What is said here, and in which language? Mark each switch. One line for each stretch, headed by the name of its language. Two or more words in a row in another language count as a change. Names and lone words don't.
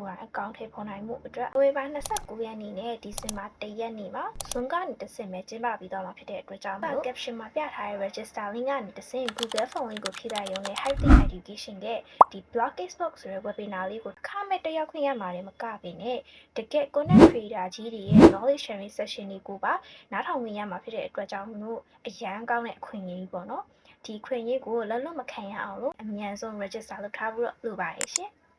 Burmese: ယ်တိုင်အကောင့်ထဲပေါ်နိုင်မှုအတွက်နိုဝင်ဘာ29ရက်နေ့နဲ့ဒီဇင်ဘာ1ရက်နေ့မှာ Zoom ကနေတစ်ဆင့်ပဲကျင်းပပြီးတော့မှာဖြစ်တဲ့အတွက်ကြောင့်မို့ caption မှာပြထားတဲ့
English: register link
Burmese: ကနေတစ်ဆင့်
English: Google Form link
Burmese: ကိုဖြည့်လိုက်ရုံနဲ့ Hightech Education ရဲ့ဒီ Blog Cashbox ဆိုတဲ့ webinar လေးကိုခမဲ့တက်ရောက်ခွင့်ရမှာလည်းမကပေနဲ့တကယ်
English: content creator
Burmese: ကြီးတွေရဲ့
English: knowledge sharing session
Burmese: တွေကိုပါနားထောင်ခွင့်ရမှာဖြစ်တဲ့အတွက်ကြောင့်မို့အရန်ကောင်းတဲ့အခွင့်အရေးပေါ့နော်ဒီခွင့်ရေးကိုလက်လွတ်မခံရအောင်လို့အမြန်ဆုံး register လုပ်ထားဖို့လိုပါတယ်ရှင်